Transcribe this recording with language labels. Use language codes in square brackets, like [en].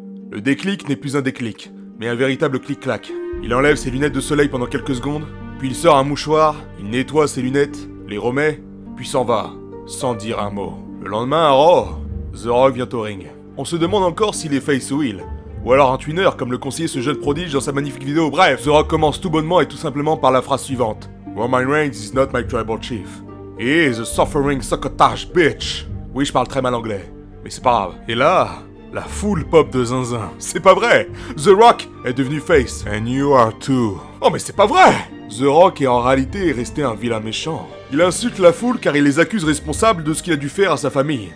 [fr] Le déclic n'est plus un déclic, mais un véritable clic-clac. Il enlève ses lunettes de soleil pendant quelques secondes, puis il sort un mouchoir, il nettoie ses lunettes, les remet, puis s'en va, sans dire un mot. Le lendemain à Raw, The Rock vient au ring. On se demande encore s'il est face ou heel. Ou alors un twinner, comme le conseillait ce jeune prodige dans sa magnifique vidéo. Bref, The Rock commence tout bonnement et tout simplement par la phrase suivante. [en] Roman Reigns is not my tribal chief. He is a suffering succotash bitch. [fr] Oui, je parle très mal anglais, mais c'est pas grave. Et là, la foule pop de zinzin. C'est pas vrai. The Rock est devenu face. [en] And you are too. [fr] Oh mais c'est pas vrai. The Rock est en réalité resté un vilain méchant. Il insulte la foule car il les accuse responsables de ce qu'il a dû faire à sa famille.